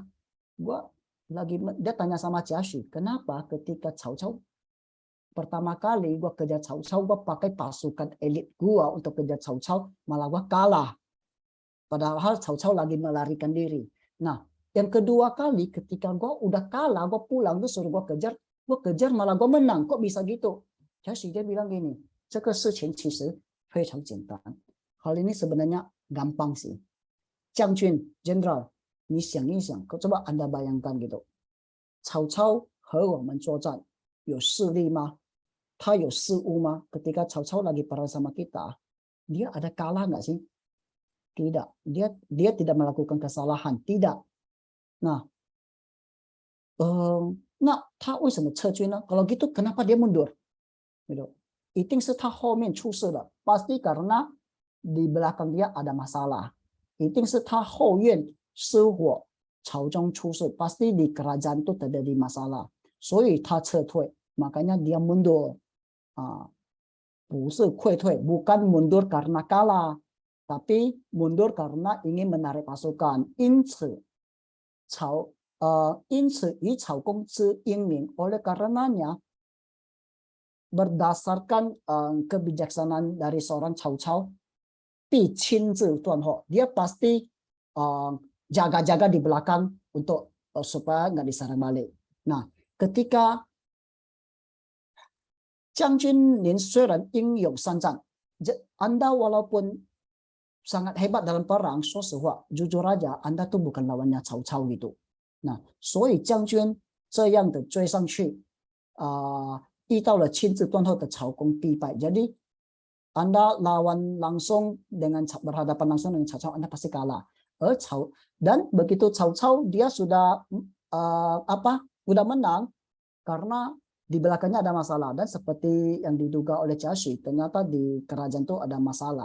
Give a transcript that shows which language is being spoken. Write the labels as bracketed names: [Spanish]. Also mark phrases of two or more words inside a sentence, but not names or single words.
[Indonesian] Dia tanya sama Jia Xu, kenapa ketika Cao Cao pertama kali gua kejar Cao Cao, gua pakai pasukan elit gua untuk kejar Cao Cao, malah gua kalah. Padahal Cao Cao lagi melarikan diri. Nah, yang kedua kali ketika gue udah kalah, gue pulang, tuh suruh gue kejar malah gue menang. Kok bisa gitu? Jadi dia bilang gini, [Chinese] 这个事情其实非常简单. [Indonesian] Hal ini sebenarnya gampang sih. [Chinese] 将军 Jenderal, 你想一想, [Indonesian] coba Anda bayangkan gitu. [Chinese] Cao Cao 和我们作战有势力吗？他有失误吗？ [Indonesian] Ketika Cao Cao lagi perang sama kita, dia ada kalah nggak sih? Tidak, dia tidak melakukan kesalahan, tidak. Nah, nah, [Chinese] 他为什么撤军呢？ [Indonesian] Kalau gitu kenapa dia mundur? Gitu. [Chinese] 一定是他后面出事了， [Indonesian] pasti karena di belakang dia ada masalah. [Chinese] 一定是他后院失火，朝中出事， [Indonesian] pasti di kerajaan itu terjadi masalah. [Chinese] 所以他撤退, [Indonesian] makanya dia mundur. [Chinese] 不是溃退, [Indonesian] bukan mundur karena kalah, tapi mundur karena ingin menarik pasukan. [Chinese] 因此以草公之英明, [Indonesian] oleh karenanya berdasarkan kebijaksanaan dari seorang Cao Cao, pi cinzi tuan ho, dia pasti jaga-jaga di belakang untuk supaya nggak diserang balik. Nah, ketika [Chinese] 将军您虽然英勇善战, [Indonesian] Anda walaupun sangat hebat dalam perang, [Chinese] 说实话, [Indonesian] jujur aja, Anda tuh bukan lawannya Cao Cao gitu. Nah, [Chinese] 所以将军这样的追上去，遇到了亲自断后的曹公必败. [Indonesian] Jadi Anda lawan langsung dengan berhadapan langsung dengan Cao Cao, Anda pasti kalah. Dan begitu Cao Cao dia sudah sudah menang karena di belakangnya ada masalah, dan seperti yang diduga oleh Jia Xu, ternyata di kerajaan itu ada masalah.